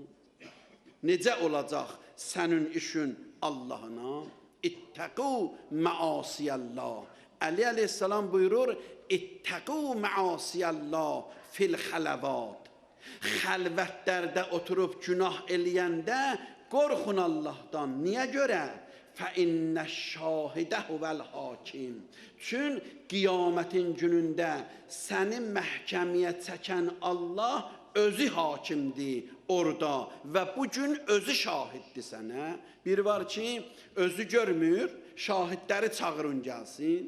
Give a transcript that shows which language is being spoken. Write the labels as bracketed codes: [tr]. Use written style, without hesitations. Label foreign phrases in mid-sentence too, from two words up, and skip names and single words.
[az] Necə olacaq sənin işin Allahına? [ar] اتقوا معاصي الله. [az] Əli əleyhissalam buyurur, [ar] اتقوا معاصي الله في الخلوات. [az] Xəlvətlərdə oturub günah eləyəndə qorxun Allahdan. Niyə görə? [ar] فَاِنَّ الشَّاهِدَ هُوَ الْحَاكِمِ. [az] Çünki qiyamətin günündə səni məhkəməyə çəkən Allah özü hakimdir orada və bu gün özü şahiddir sənə. Bir var ki, özü görmür, şahidləri çağırın gəlsin.